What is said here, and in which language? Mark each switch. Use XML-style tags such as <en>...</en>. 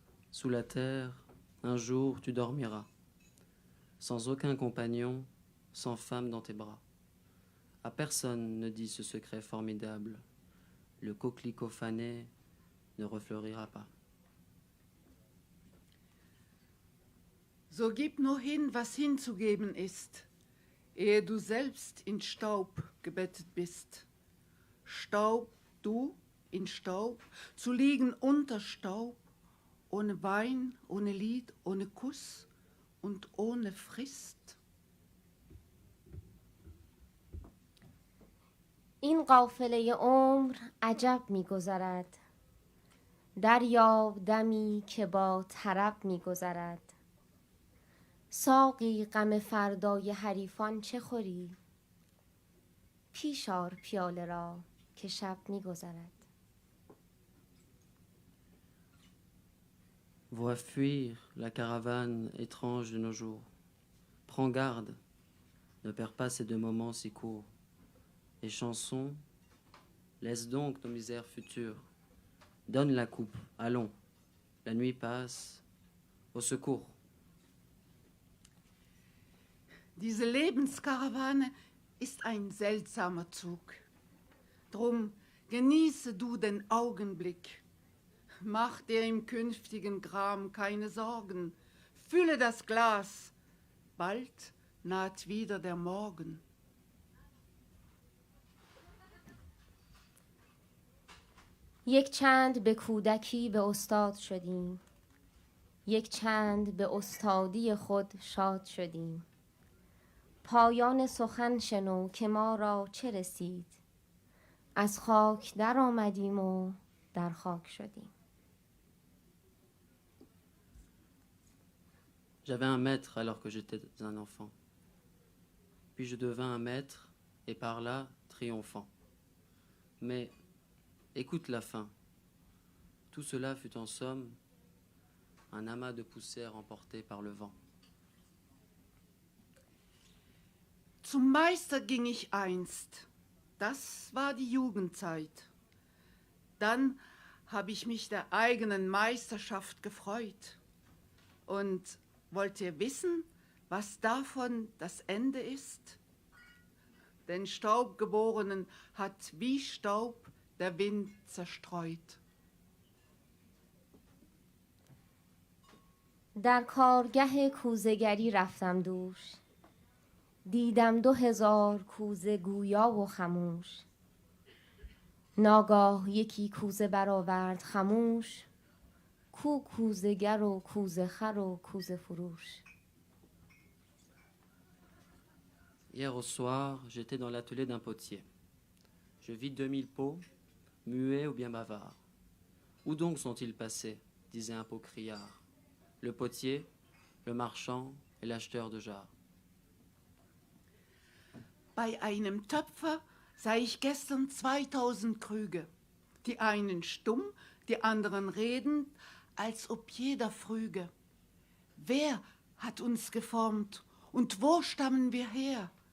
<fr>Sous la terre, un jour tu dormiras, sans aucun compagnon, sans femme dans tes bras. À personne ne dis ce secret formidable, le coquelicot fané ne refleurira pas.</fr> <de>So gib nur hin, was hinzugeben ist, ehe du selbst in Staub gebettet bist. Staub, du in Staub, zu liegen unter Staub, ohne Wein, ohne Lied, ohne Kuss und ohne Frist.</de> <fa>این قافله عمر عجب می گذرد، دریاب دمی که با طرب می گذرد. ساقی غم فردای حریفان چه خوری؟ پیش آر پیاله را که شب می گذرد.</fa> <fr>Vois fuir la caravane étrange de nos jours. Prends garde, ne perds pas ces deux moments si courts. Et chansons, laisse donc nos misères futures. Donne la coupe, allons, la nuit passe, au secours.</fr> <de>Diese Lebenskarawane ist ein seltsamer Zug. Drum genieße du den Augenblick. Mach dir im künftigen Gram keine Sorgen. Fülle das Glas. Bald naht wieder der Morgen.</de> <fa>یک چند به کودکی به استاد شدیم، یک چند به استادی خود شاد شدیم. پایان سخن شنو که ما را چه رسید، از خاک در آمدیم و در خاک شدیم.</fa> <fr>J'avais un maître alors que j'étais un enfant. Puis je devins un maître et par là triomphant. Mais écoute la fin. Tout cela fut en somme un amas de poussière emporté par le vent.</fr> <de>Zum Meister ging ich einst. Das war die Jugendzeit. Dann habe ich mich der eigenen Meisterschaft gefreut. Und wollt ihr wissen, was davon das Ende ist? Den Staubgeborenen hat wie Staub der Wind zerstreut.</de> <fa>در کارگه کوزه‌گری رفتم دوش، دیدم 2000 کوزه گویا و خموش. ناگاه یکی کوزه برآورد خموش، کو کوزه‌گر و کوزه خر و کوزه فروش.</fa> <fr>Hier au soir, j'étais dans l'atelier d'un potier. Je vis 2000 pots, muets ou bien bavards. Où donc sont-ils passés, disait un pot criard. Le potier, le marchand et l'acheteur de jarres.</fr> <de>Bei einem Töpfer sah ich gestern 2000 Krüge. Die einen stumm, die anderen redend, als ob jeder früge. Wer hat uns geformt und wo stammen wir her?</de>